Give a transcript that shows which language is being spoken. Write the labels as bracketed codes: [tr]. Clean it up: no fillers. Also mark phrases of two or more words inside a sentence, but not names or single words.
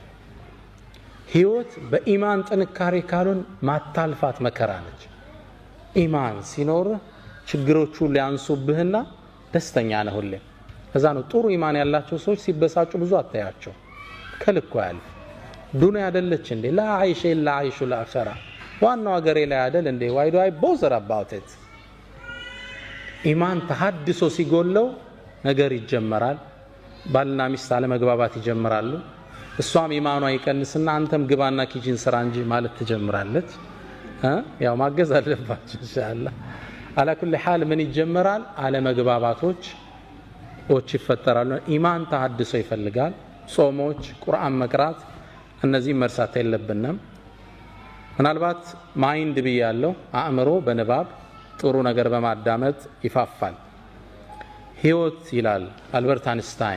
[am] ህይወት በኢማን ጥንካሬ ካሉን ማታልፋት መከራ ነች ኢማን ሲኖር ችግሮቹ ሊያንሱብህና ደስተኛ ነህ ሁሌ ከዛ ነው ጥሩ ኢማን ያላቸው ሰዎች ሲበሳጩ ብዙ አታያቸው ከልኩ ያልፍ ዱንያ አይደለች እንዴ [ar] لا عيش إلا عيش الآخرة [am] ዋናው ሀገሬ ላይ አይደል እንዴ [en] why do I bother about it [am] ኢማን ተሐድሶ ሲጎለው ነገር ይጀመራል ባልና ሚስት አለመግባባት ይጀምራሉ እሷም ኢማኗ ይቀንስና አንተም ግባና ኪችን ስራ እንጂ ማለት ትጀምራለች ያው ማገዝ አለባችሁ ኢንሻአላህ [ar] على كل حال [am] ምን ይጀምራል አለመግባባቶች ይፈጠራሉ ኢማን ተሐድሶ ይፈልጋል ጾሞች ቁርአን መቅራት እነዚህ መርሳት የለብንም ምናልባት ማይንድ ብያለሁ አእምሮ በንባብ ጥሩ ነገር በማዳመጥ ይፋፋል ህይወት ይላል አልበርት አንስታይን